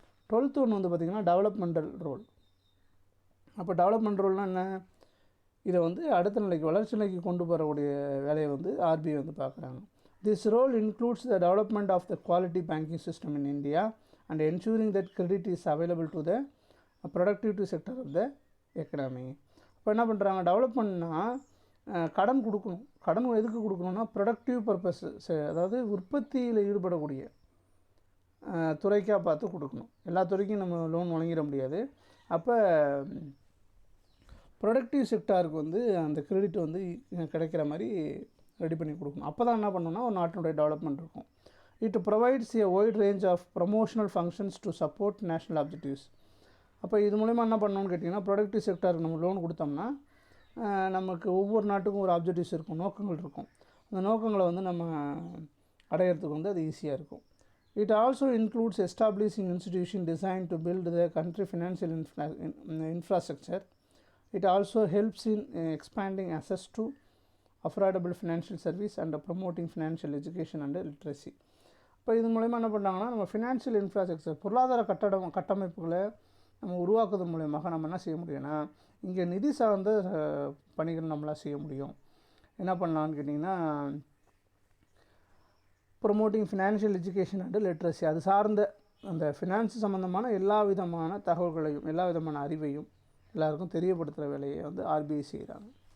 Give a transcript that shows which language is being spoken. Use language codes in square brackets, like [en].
[ta] 12th ஒன்று வந்து பார்த்திங்கன்னா டெவலப்மெண்டல் ரோல். அப்போ டெவலப்மெண்ட் ரோல்னால் என்ன, இதை வந்து அடுத்த நிலைக்கு வளர்ச்சி நிலைக்கு கொண்டு போகக்கூடிய வேலையை வந்து ஆர்பிஐ வந்து பார்க்குறாங்க. [en] This role includes the development of the quality banking system in India and ensuring that credit is available to the productivity sector of the economy. [ta] இப்போ என்ன பண்ணுறாங்க, டெவலப் பண்ணால் கடன் கொடுக்கணும். கடன் எதுக்கு கொடுக்கணும்னா ப்ரொடக்டிவ் பர்பஸ், அதாவது உற்பத்தியில் ஈடுபடக்கூடிய துறைக்காக பார்த்து கொடுக்கணும். எல்லா துறைக்கும் நம்ம லோன் வழங்கிட முடியாது. அப்போ ப்ரொடக்டிவ் செக்டாருக்கு வந்து அந்த கிரெடிட் வந்து கிடைக்கிற மாதிரி ரெடி பண்ணி கொடுக்கணும். அப்போ தான் என்ன பண்ணணும்னா ஒரு நாட்டினுடைய டெவலப்மெண்ட் இருக்கும். [en] It provides a wide range of promotional functions to support national objectives. [ta] அப்போ இது மூலிமா என்ன பண்ணணும்னு கேட்டிங்கன்னா, ப்ரொடக்டிவ் செக்டாருக்கு நம்ம லோன் கொடுத்தோம்னா நமக்கு ஒவ்வொரு நாட்டுக்கும் ஒரு ஆப்ஜெக்டிவ்ஸ் இருக்கும், நோக்கங்கள் இருக்கும். அந்த நோக்கங்களை வந்து நம்ம அடையிறதுக்கு வந்து அது ஈஸியாக இருக்கும். [en] It also includes establishing institutions designed to build the country financial infrastructure. It also helps in expanding access to affordable financial service and promoting financial education and literacy. [ta] இப்போ இது மூலமா என்ன பண்ணுறாங்கன்னா, நம்ம ஃபினான்ஷியல் இன்ஃப்ராஸ்ட்ரக்சர் பொருளாதார கட்டமைப்புகளை நம்ம உருவாக்குறது மூலமாக நம்ம என்ன செய்ய முடியும்னா, இங்கே நிதி சார்ந்த பணிகள் நம்மளால் செய்ய முடியும். என்ன பண்ணலான்னு கேட்டிங்கன்னா, [en] promoting financial education and literacy, [ta] அது சார்ந்த அந்த ஃபினான்ஸ் சம்மந்தமான எல்லா விதமான தகவல்களையும் எல்லா விதமான அறிவையும் எல்லாருக்கும் தெரியப்படுத்துகிற வேலையை வந்து ஆர்பிஐ செய்கிறாங்க.